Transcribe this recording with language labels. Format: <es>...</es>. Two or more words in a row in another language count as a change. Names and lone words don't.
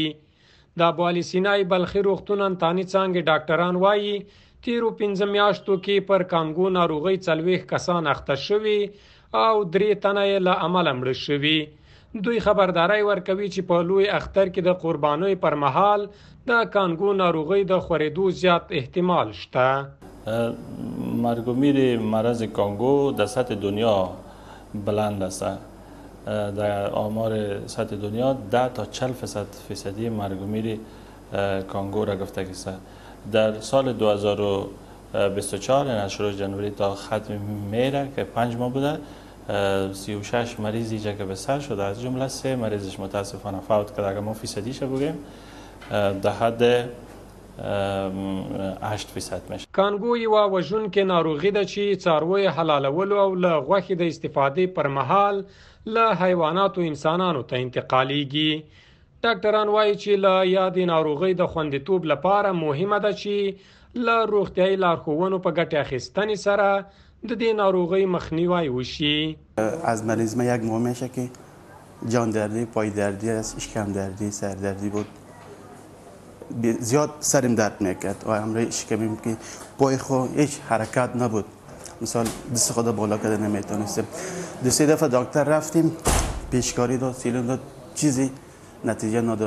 <ps>د ابوعلي سینای بلخي روغتون انتاني څانګې ډاکټران وایي تیرو 5 میاشتو کې پر کانګو ناروغۍ 40 کسان اخته شوي او 3 تنه یې له امله مړه شوي. دوی خبرداری ورکوي چې په لوی اختر کې د قربانۍ پر مهال د کانګو ناروغۍ د خورېدو زیات احتمال شته.</ps> <fa>مرگ و میر مرض کانگو در سطح دنیا بلند است. در آمار سطح دنیا 10 تا 40% مرگ و میر کانگو را گفته است. در سال 2024 یعنی از شروع جنوری تا ختم مهر که 5 ماه بوده 36 مریض اینجا که به سر شده، از جمله 3 مریضش متاسفانه فوت کرده. اگر ما فیصدیش بگیم در حد 8% میشه.</fa> <ps>کانګو یوه وژونکې ناروغي ده چې څاروی حلالولو او له غوښې د استفادې پر مهال له حیواناتو انسانانو ته انتقالیږي. ډاکټران وایي چې له یادې ناروغۍ د خوندیتوب لپاره مهمه ده چې له روغتیایي لارښوونو په ګټې اخیستنې سره د دې ناروغۍ مخنیوی وشي.</ps> <fa>از مریض یک ماه میشه که جان دردی، پای دردی است، اشکم دردی، سر دردی بود، زیاد سرم درد میکرد و همراه اشکمیم که پای خود هیچ حرکت نبود، مثلا دست خود بالا کرده نمیتونستم. 2-3 دفعه دکتر رفتیم، پیشکاری داد، سیلون داد، چیزی نتیجه نداد.</fa>